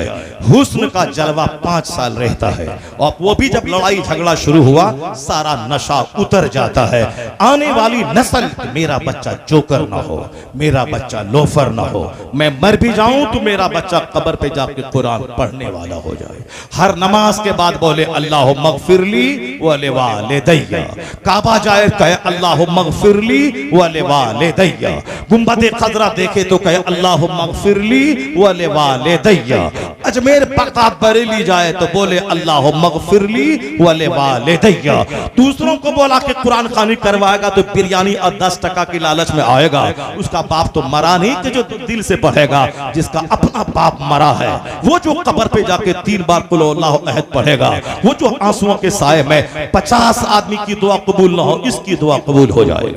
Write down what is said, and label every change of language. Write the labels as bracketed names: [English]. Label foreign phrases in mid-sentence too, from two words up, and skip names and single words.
[Hindi] हुस्न का जलवा 5 साल रहता है, और वो भी जब लड़ाई झगड़ा शुरू हुआ सारा नशा उतर जाता है। आने वाली नस्ल, मेरा बच्चा जोकर ना हो, मेरा बच्चा लोफर ना हो, मैं मर भी जाऊं तो मेरा बच्चा कब्र पे जाके कुरान पढ़ने वाला हो जाए। हर नमाज के बाद बोले [Arabic] اللهم اغفر لي ولوالدي. [Hindi] काबा जाए कहे [Arabic] اللهم اغفر لي ولوالدي. [Hindi] गुंबद खजरा देखे तो कहे [Arabic] اللهم اغفر لي ولوالدي. [Hindi] अजमेर बगदाद बरेली जाए तो बोले [Arabic] اللهم اغفر لي ولوالدي. [Hindi] दूसरों को बोला कि कुरान खानी करवाएगा तो बिरयानी और 10 टका की लालच में आएगा। उसका बाप तो मरा नहीं कि जो दिल से पढ़ेगा। जिसका अपना बाप मरा है, वो जो कब्र पे जाके 3 बार [Arabic] قل الله أحد [Hindi] पढ़ेगा, वो जो आंसुओं के साए में 50 आदमी की दुआ कबूल ना हो, इसकी दुआ कबूल हो जाएगी।